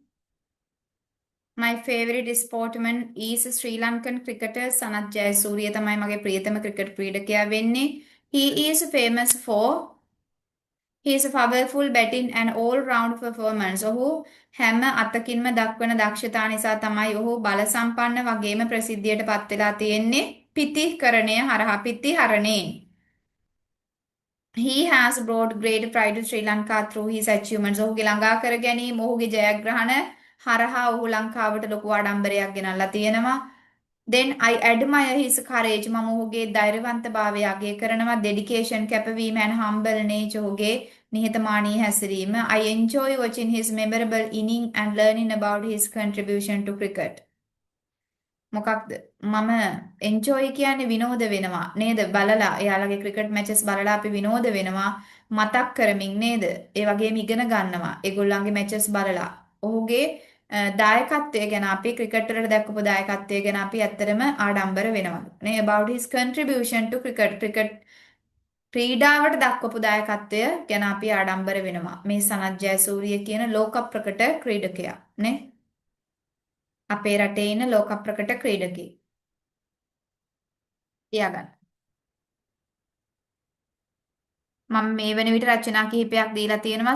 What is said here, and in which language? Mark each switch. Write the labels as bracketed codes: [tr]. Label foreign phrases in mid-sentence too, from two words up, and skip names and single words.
[en] My favorite sportsman is Sri Lankan cricketer Sanath Jayasuriya [si] තමයි මගේ ප්‍රියතම ක්‍රිකට් ක්‍රීඩකයා වෙන්නේ. [en] He is famous for his powerful batting and all-round performance. [si] ඔහු හැම අතකින්ම දක්වන දක්ෂතා නිසා තමයි ඔහු බල සම්පන්න වගේම ප්‍රසිද්ධියට පත් වෙලා තියෙන්නේ. පිතිකරණය හරහා පිතිහරණේ. [en] He has brought great pride to Sri Lanka through his achievements. [si] ඔහුගේ ළඟා කර ගැනීම ඔහුගේ ජයග්‍රහණ හරහා ඔහු ලංකාවට ලොකු ආඩම්බරයක් ගෙනල්ලා තියෙනවා. [en] Then I admire his courage. [si] මම ඔහුගේ ධෛර්යවන්තභාවය අගය කරනවා. [en] Dedication කැපවීම and humble nature [si] ඔහුගේ නිහතමානී හැසිරීම. [en] I enjoy watching his memorable inning and learning about his contribution to cricket. [si] මොකක්ද මම එන්ජොයි කියන්නේ විනෝද වෙනවා නේද බලලා එයාලගේ ක්‍රිකට් මැචස් බලලා අපි විනෝද වෙනවා මතක් කරමින් නේද ඒ වගේම ඉගෙන ගන්නවා ඒගොල්ලන්ගේ මැචස් බලලා ඔහුගේ දායකත්වය ගැන අපි ක්‍රිකට් වලට දක්වපු දායකත්වය ගැන අපි ඇත්තටම ආඩම්බර වෙනවා නේ [en] about his contribution to cricket [si] ක්‍රීඩාවට දක්වපු දායකත්වය ගැන අපි ආඩම්බර වෙනවා මේ සනත් ජයසූරිය කියන ලෝක ප්‍රකට ක්‍රීඩකයා නේ අපේ රටේ ඉන්න ලෝක ප්‍රකට ක්‍රීඩකයෙක්. තියාගන්න. මම මේ වෙන විට රචනා කිහිපයක් දීලා තියෙනවා.